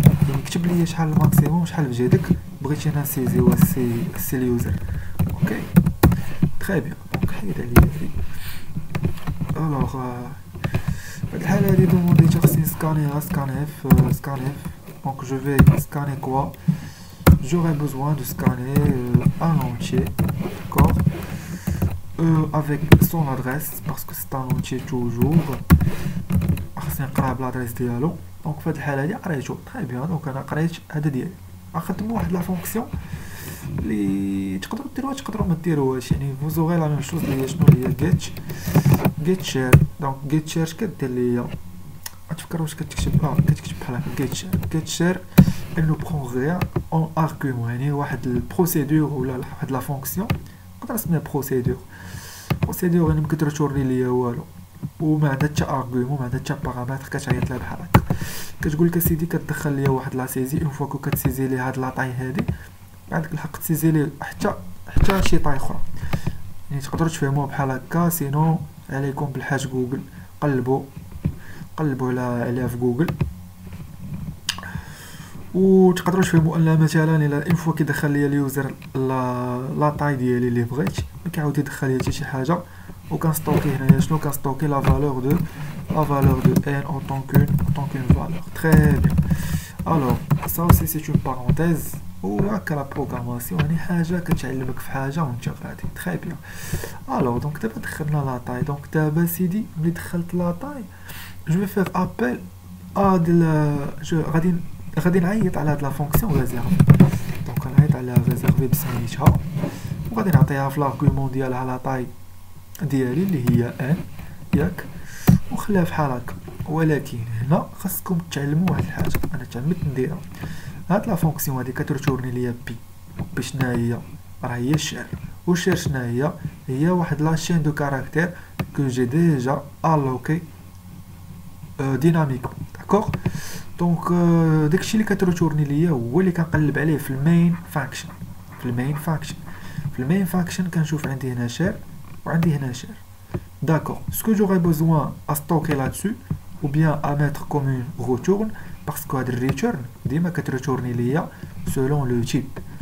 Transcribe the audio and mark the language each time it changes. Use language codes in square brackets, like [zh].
[ar] يعني كتب لي شحال الماكسيموم شحال بجهدك بغيتي انا نسيزيو سي اليوزر. اوكي تري بيان. دونك حيد عليا هادي. الوغ في الحالة هادي دوموندي خصني سكانيها scanf. [fr] Donc je vais scanner quoi? J'aurai besoin de scanner un entier, d'accord, avec son adresse parce que c'est un entier toujours. [ar] خصني نقرا بالادريس ديالو. دونك في هاد الحالة هادي قريتو. تري بيان. دونك انا قريت هذا ديالي. غنخدمو واحد لا فونكسيون اللي تقدروا ديروها تقدروا ما ديروهاش. يعني فوزوغي لا ميم شوز اللي هي شنو هي get share. دونك get share كدير ليا تفكر واش كتكتب كتكتب بحال هكا get share [fr] elle ne prend rien en argument. [ar] يعني واحد البروسيدور ولا واحد لا فونكسيون نقدر نسميها بروسيدور يعني مكتر توري ليا والو وما عندها حتى ارغيومون، ما عندها حتى بارامتر كتعيط لها بحال هكا. كتقول لك اسيدي كتدخل ليا واحد لا سيزي اون فوا كو كتسيزي لي هاد لا طاي هادي عندك الحق تسيزي لي حتى شي طاي اخرى. يعني تقدروا تفهموها بحال هكا. سينو عليكم بالحاج جوجل قلبوا عليها في جوجل وتقدروا تفهموا ان مثلا الا اون فوا كيدخل ليا اليوزر لا طاي ديالي اللي بغيت ما كيعاود يدخل ليا حتى شي حاجه. وكنستوكي هنايا شنو كنستوكي لا فالور دو n [fr] en tant qu'une valeur. Très bien. Alors ça aussi c'est une parenthèse [ar] وهكا لا بروغراماسيون يعني حاجه كتعلمك في حاجه وانت غادي تري بيان. الوغ دونك دابا دخلنا لا تاي. دونك دابا سيدي ملي دخلت لا تاي جو في فير ابل هاد غادي نعيط على هاد لا فونكسيون ريزيرفي. دونك غنعيط على ريزيرفي بسميتها وغادي نعطيها في لارغومون ديالها لا تاي ديالي اللي هي ان ياك وخليها بحال هكا. ولكن هنا خاصكم تعلموا واحد الحاجه انا تعمدت نديرها. هاد لا فونكسيون هادي كترتورني ليا بي شنو هي راه هي الشعر. والشعر شنو هي واحد لا شين دو كاركتير كو جي ديجا الوكي ديناميك داكوغ. دونك داكشي اللي كترتورني ليا هو اللي كنقلب عليه في المين فانكشن. في المين فانكشن كنشوف عندي هنا شعر وعندي هنا شعر. [fr] D'accord. Ce que j'aurais besoin à stocker là-dessus, ou bien à mettre comme une return, parce que le return, [ar] ديما كترتورني ليا [fr] selon le type.